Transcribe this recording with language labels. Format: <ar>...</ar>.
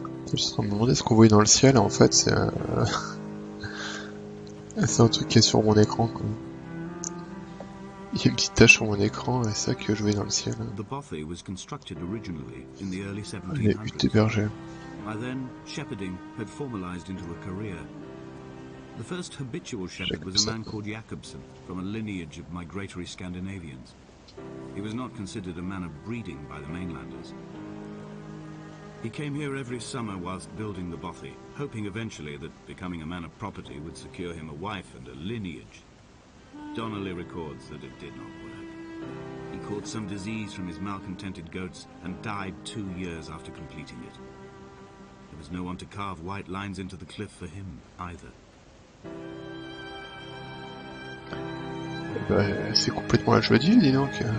<fr>Je suis en train de me demander ce qu'on voyait dans le ciel, en fait c'est c'est un truc qui est sur mon écran quoi. Il y a une petite tache sur mon écran et c'est ça que je voyais dans le ciel.</fr> <en>The bothy was constructed originally in the early</en> <fr>Les huttes</fr> <en>1700s.</en> <fr>hébergées.</fr> <en>By then, shepherding had formalized into a career. The first habitual shepherd was a man called Jakobsen, from a lineage of migratory Scandinavians. He was not considered a man of breeding by the mainlanders. He came here every summer whilst building the bothy, hoping eventually that becoming a man of property would secure him a wife and a lineage. Donnelly records that it did not work. He caught some disease from his malcontented goats and died 2 years after completing it. There was no one to carve white lines into the cliff for him, either.</en> <fr>Bah, c'est complètement la joie de vivre, dis donc.</fr>